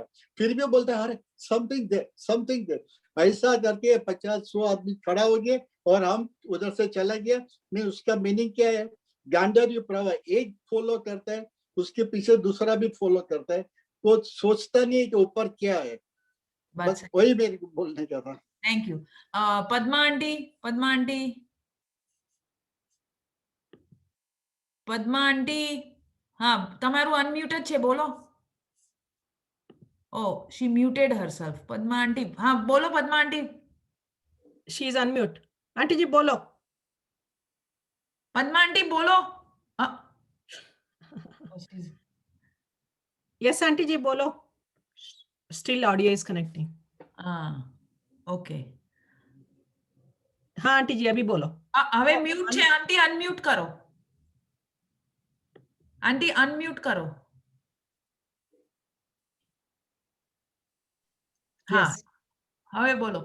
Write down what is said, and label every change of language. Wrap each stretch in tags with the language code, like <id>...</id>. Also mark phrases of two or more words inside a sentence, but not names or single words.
<hi>फिर भी बोलते हैं अरे</hi> <en>something there</en> <hi>ऐसा करके 50-100 आदमी खड़ा हो गए और हम उधर से चला गया। नहीं, उसका मीनिंग क्या है? गांडर्य प्रवाह, एक फॉलो करता है उसके पीछे दूसरा भी फॉलो करता है, वो सोचता नहीं है कि ऊपर क्या है। बस वही मेरे को बोलने का था।</hi> <en>thank you.</en> <hi>पद्मा आंटी, पद्मा आंटी,</hi> <gu>પદ્મા આંટી, હા તમારું અનમ્યુટેડ છે, બોલો.</gu> <en>ઓ she muted herself.</en> <gu>પદ્મા આંટી, હા બોલો પદ્મા આંટી.</gu> <en>She is unmute.</en> <gu>આંટી જી બોલો. પદ્મા આંટી બોલો. Yes આંટી જી બોલો.</gu> <en>Still audio is connecting. ઓકે.</en> <gu>હા આંટી જી અભી બોલો. હવે મ્યુટ છે આંટી, અનમ્યુટ કરો. આંટી અનમ્યુટ કરો. હા હવે બોલો.</gu>